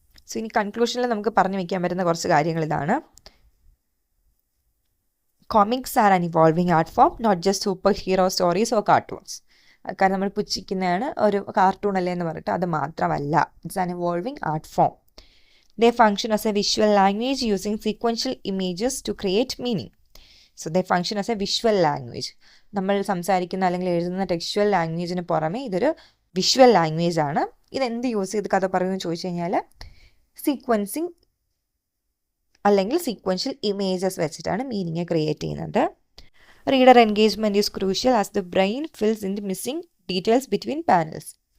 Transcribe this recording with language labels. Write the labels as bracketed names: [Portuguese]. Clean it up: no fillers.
[Malayalam] So ഇനി കൺക്ലൂഷനിൽ നമുക്ക് പറഞ്ഞു വയ്ക്കാൻ പറ്റുന്ന കുറച്ച് കാര്യങ്ങൾ ഇതാണ്. [English] Comics are an evolving art form, not just super hero stories or cartoons. [Malayalam] കാരണം നമ്മൾ പുച്ഛിക്കുന്നതാണ് ഒരു കാർട്ടൂൺ അല്ലേ എന്ന് പറഞ്ഞിട്ട് അത് മാത്രമല്ല. [English] It's an evolving art form. They function as a visual language using sequential images to create meaning. So they function as a visual language. [Malayalam] നമ്മൾ സംസാരിക്കുന്ന അല്ലെങ്കിൽ എഴുതുന്ന ടെക്സ്ച്വൽ ലാംഗ്വേജിന് പുറമെ ഇതൊരു വിഷ്വൽ ലാംഗ്വേജ് ആണ്. ഇതെന്ത് യൂസ് ചെയ്ത് കഥ പറയുമെന്ന് ചോദിച്ചു കഴിഞ്ഞാൽ സീക്വൻസിങ് അല്ലെങ്കിൽ സീക്വൻഷ്യൽ ഇമേജസ് വെച്ചിട്ടാണ് മീനിങ് ക്രിയേറ്റ് ചെയ്യുന്നത്. [English] Reader engagement is crucial as the brain fills in the missing details between panels.